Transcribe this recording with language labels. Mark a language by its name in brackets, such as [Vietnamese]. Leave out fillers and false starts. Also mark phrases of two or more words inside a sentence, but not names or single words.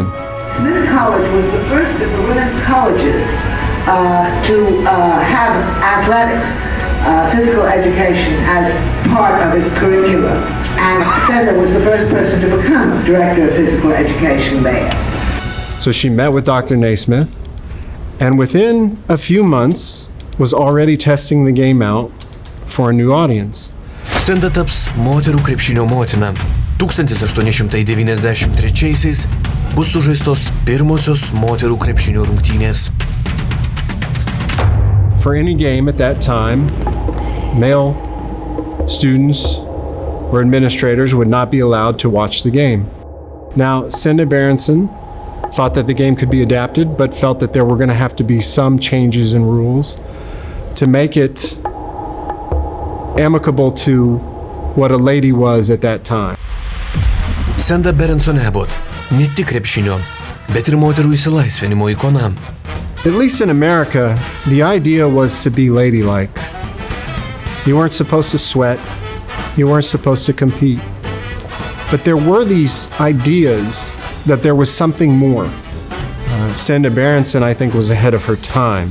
[English] Smith College was the first of the women's colleges to have athletics, physical education as part of its curriculum. And Senda was the first person to become director of physical education there. So she met with Dr. Naismith, and within a few months was already testing the game out for a new audience. [Lithuanian] Senda taps moterų krepšinio motina. 1893-aisiais bus sužaistos pirmosios moterų krepšinio rungtynės. [English] For any game at that time, male students or administrators would not be allowed to watch the game. Now, Senda Berenson thought that the game could be adapted, but felt that there were going to have to be some changes in rules to make it amicable to what a lady was at that time. [Lithuanian] Senda Berenson Abbott ne tik krepšinio, bet ir moterų išsilaisvinimo ikona. [English] At least in America, the idea was to be ladylike. You weren't supposed to sweat. You weren't supposed to compete. But there were these ideas that there was something more. Senda Berenson, I think, was ahead of her time.